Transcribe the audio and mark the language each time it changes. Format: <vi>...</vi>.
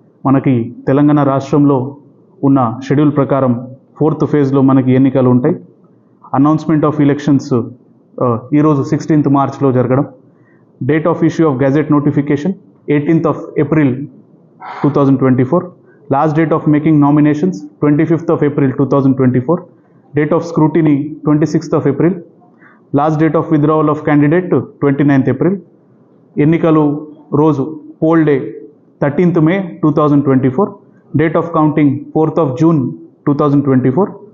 <te>మనకి తెలంగాణ రాష్ట్రంలో ఉన్న షెడ్యూల్ ప్రకారం 4th ఫేజ్లో మనకి ఎన్నికలు ఉంటాయి.</te> <en>announcement of elections</en> <te>ఈరోజు</te> <en>16th మార్చ్లో</en> <te>జరగడం.</te> <en>Date of issue of gazette notification 18th of April 2024. Last date of making nominations 25th of April 2024. Date of scrutiny 26th of April. Last date of withdrawal of candidate 29th April.</en> <te>ఎన్నికలు రోజు</te> <en>Poll day 13th May 2024. Date of counting 4th of June 2024.</en>